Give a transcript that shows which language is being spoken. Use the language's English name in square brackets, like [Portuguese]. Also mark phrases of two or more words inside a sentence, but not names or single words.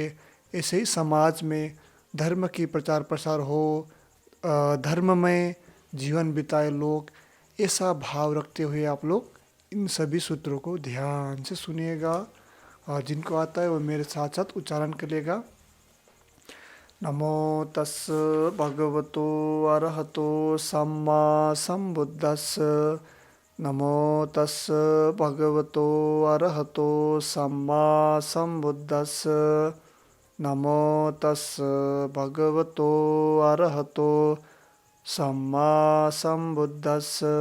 [Hindi] ऐसे ही समाज में धर्म की प्रचार प्रसार हो, धर्ममय जीवन बिताए लोग, ऐसा भाव रखते हुए आप लोग इन सभी सूत्रों को ध्यान से सुनिएगा। और जिनको आता है वो मेरे साथ साथ उच्चारण करिएगा। [Pali] नमो तस् भगवतो अरहतो सम्मा सम्बुद्धस्। नमो तस् भगवतो अरहतो सम्मा सम्बुद्धस्। नमो तस् भगवतो अरहतो सम्मा सम्बुद्धस्।